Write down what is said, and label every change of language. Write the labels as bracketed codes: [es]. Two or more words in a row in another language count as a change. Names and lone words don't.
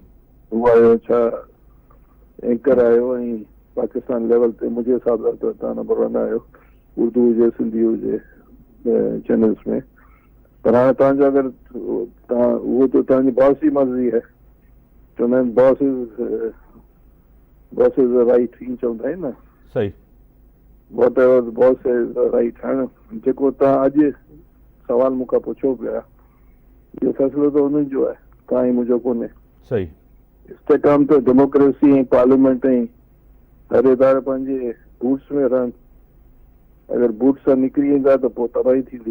[sd] उहो आयो छा एंकर आयो, ऐं पाकिस्तान लेवल ते मुंहिंजे हिसाब सां त तव्हां नंबर 1 आहियो, उर्दू हुजे, सिंधी हुजे, चैनल्स में। पर हाणे तव्हांजो अगरि तव्हां उहो त तव्हांजी बॉस जी मर्ज़ी आहे, चवंदा आहिनि [en] boss is right, [sd] हीअं चवंदा आहिनि न। सही। [en] Whatever boss is right. [sd] हाणे जेको तव्हां अॼु सवाल मूंखां पुछो पिया, इहो फ़ैसिलो त उन्हनि जो आहे, तव्हां ई मुंहिंजो कोन्हे। सही। इस्तेकाम त डेमोक्रेसी ऐं पार्लियामेंट ऐं हर इदारे पंहिंजे बूट्स में रहनि। अगरि बूट्स सां निकिरी ईंदा त पोइ तबाही थींदी।